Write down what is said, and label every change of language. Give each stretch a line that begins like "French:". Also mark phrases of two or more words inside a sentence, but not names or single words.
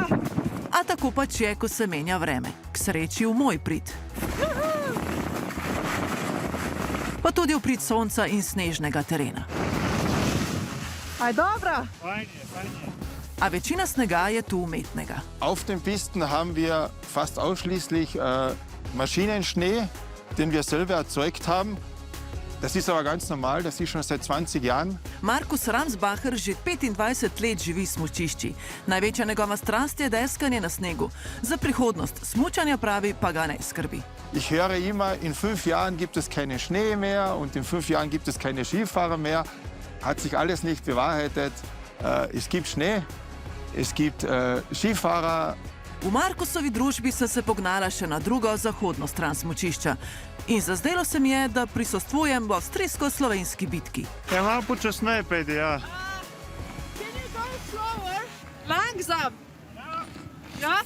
Slovenian: A tako pač je, ko se menja vreme. K sreči v moj prid. Pa tudi v prid sonca in snežnega terena. Aj dobra. A večina snega je tu umetnega.
German: Auf den Pisten haben wir fast ausschließlich Maschinenschnee, den wir selber erzeugt haben. Das ist aber ganz normal, das ist schon seit 20 Jahren.
Slovenian: Markus Ramsbacher že 25 let živi v smučišči. Največja njegova strast je deskanje na snegu. Za prihodnost smučanja pravi pa ga ne skrbi.
German: Ich höre immer, in 5 Jahren gibt es keinen Schnee mehr und in 5 Jahren gibt es keine Skifahrer mehr. Hat sich alles nicht bewahrheitet. Es gibt Schnee, es gibt Skifahrer.
Slovenian: V Markusovi družbi sem se pognala še na drugo zahodno stran smučišča. In zazdelo se mi je, da prisostvujem v avstrijsko-slovenski bitki. Ja, malo počasneje pejdi, ja.
German: Langsam. Ja?